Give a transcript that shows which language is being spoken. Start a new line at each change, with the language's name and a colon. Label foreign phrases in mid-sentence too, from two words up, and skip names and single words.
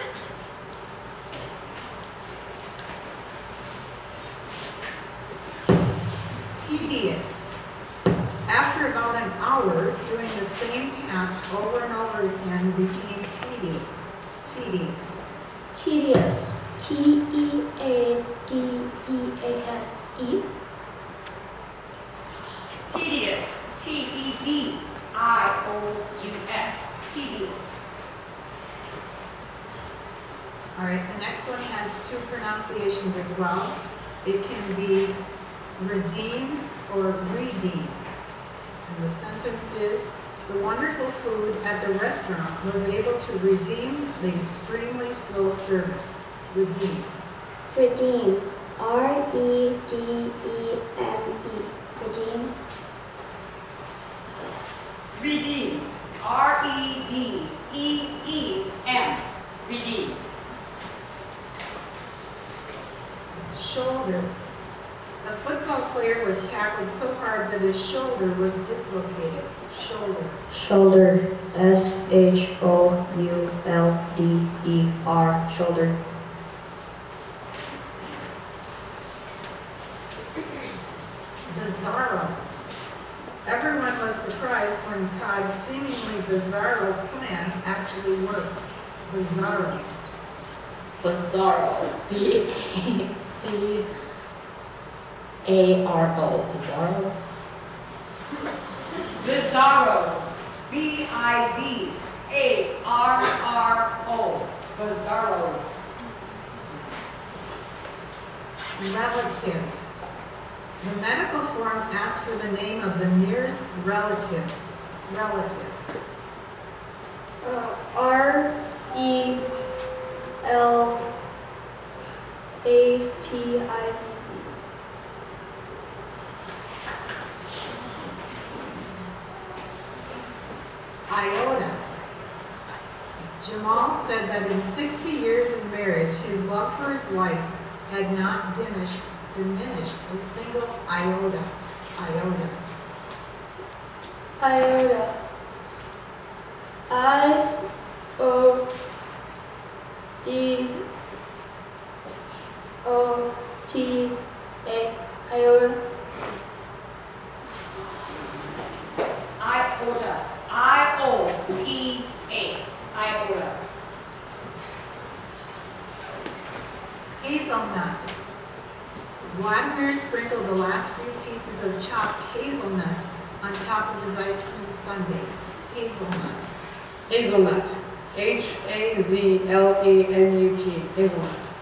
English: Tedious. After about an hour, doing the same task over and over again became tedious. Tedious. Tedious, T-E-A-D-E-A-S-E. Tedious, T-E-D-I-O-U-S, tedious. All right, the next one has 2 pronunciations as well. It can be redeem or redeem. And the sentence is, the wonderful food at the restaurant was able to redeem the extremely slow service. Redeem. Redeem, R-E-D-E-M-E, redeem. Redeem, R-E-D-E-E-M, redeem. Shoulder. The football player was tackled so hard that his shoulder was dislocated. Shoulder. Shoulder, S-H-O-U-L-D-E-R, shoulder. Bizarro. Everyone was surprised when Todd's seemingly bizarro plan actually worked. Bizarro. Bizarro. B-A-C-A-R-O. Bizarro. Bizarro. B-I-Z-A-R-R-O. Bizarro. Relative. The medical form asks for the name of the nearest relative. Relative. R-E-L-A-T-I-V-E. Iota. Jamal said that in 60 years of marriage, his love for his wife had not diminished a single iota. Iota. Iota. I-O-D-O-T-A. Iota. Iota. I-O-T-A. Iota. Hazelnut. Vladimir sprinkled the last few pieces of chopped hazelnut on top of his ice cream sundae. Hazelnut. Hazelnut. H-A-Z-L-E-N-U-T. Hazelnut.